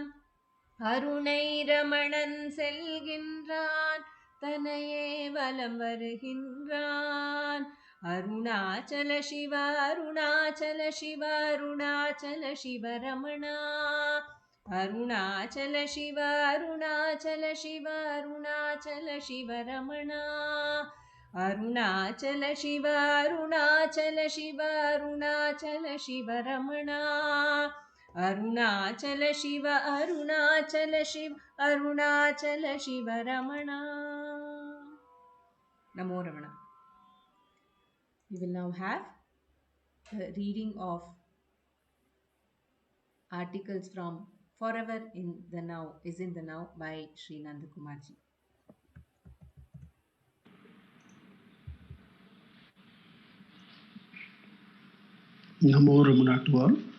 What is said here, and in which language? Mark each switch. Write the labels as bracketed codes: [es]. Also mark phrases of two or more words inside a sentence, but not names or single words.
[ta] அருணை ரமணன் செல்கின்றான், தன்னையே வலம் வருகின்றான். அருணாச்சல சிவ அருணாச்சல சிவ அருணாச்சல சிவ ரமணா. அருணாச்சல சிவ அருணாச்சல சிவ அருணாச்சல சிவ ரமணா. [kn] ಅರುಣಾಚಲ ಶಿವ ಅರುಣಾಚಲ ಶಿವ ಅರುಣಾಚಲ ಶಿವ ರಮಣ ಅರುಣಾಚಲ ಶಿವ ಅರುಣಾಚಲ ಶಿವ ಅರುಣಾಚಲ ಶಿವ ರಮಣ. [sa] नमो रमण. [en] We will now have a reading of articles from Forever in the Now is in the Now by Sri Nandakumarji. [sa] नमो रमण [en] to all.